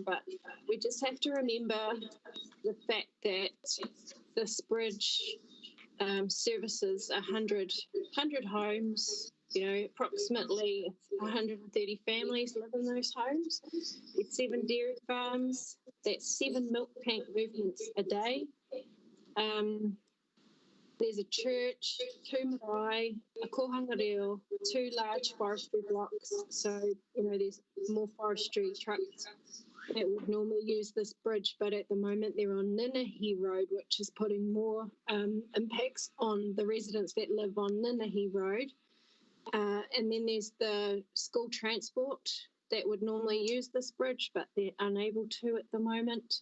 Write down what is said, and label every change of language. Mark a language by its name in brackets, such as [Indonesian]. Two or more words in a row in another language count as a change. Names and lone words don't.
[English] But we just have to remember the fact that this bridge services 100 homes. Approximately 130 families live in those homes. There's 7 dairy farms. That's 7 milk tank movements a day. There's a church, 2 marae, a [Māori] kohanga reo, [English] 2 large forestry blocks. So, there's more forestry trucks that would normally use this bridge, but at the moment they're on Ninahi Road, which is putting more impacts on the residents that live on Ninahi Road. And then there's the school transport that would normally use this bridge, but they're unable to at the moment.